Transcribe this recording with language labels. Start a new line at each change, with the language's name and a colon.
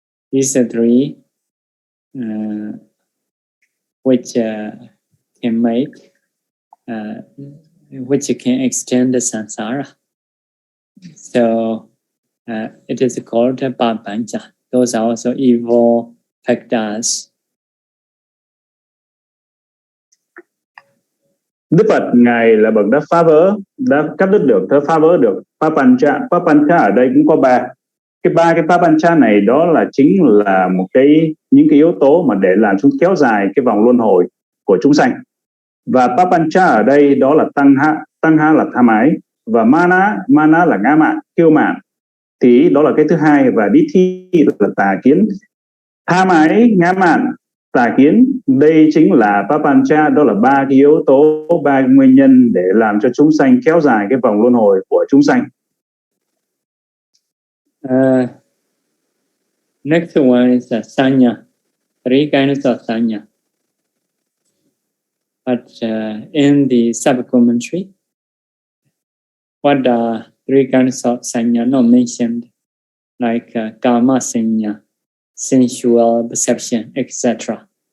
English: These are three which can make, which can extend the samsara. So it is called Papancha. Those are also evil factors.
Vietnamese: Đức Phật ngài là bậc đã phá vỡ, đã cắt đứt được, đã phá vỡ được papancha. Papancha ở đây cũng có ba cái papancha này, đó là chính là những cái yếu tố mà để làm chúng kéo dài cái vòng luân hồi của chúng sanh. Và papancha ở đây đó là tăng ha là tham ái, và mana là ngã mạn, kiêu mạn, thì đó là cái thứ hai, và dithi là tà kiến. Tham ái, ngã mạn, tà kiến, đây chính là papancha, đó là ba cái yếu tố, ba nguyên nhân để làm cho chúng sanh kéo dài cái vòng luân hồi của chúng sanh.
English: Next one is sanya, three kinds of sanya. But in the sub-commentary, what are three kinds of sanya not mentioned, like karma sanya, sensual perception, etc.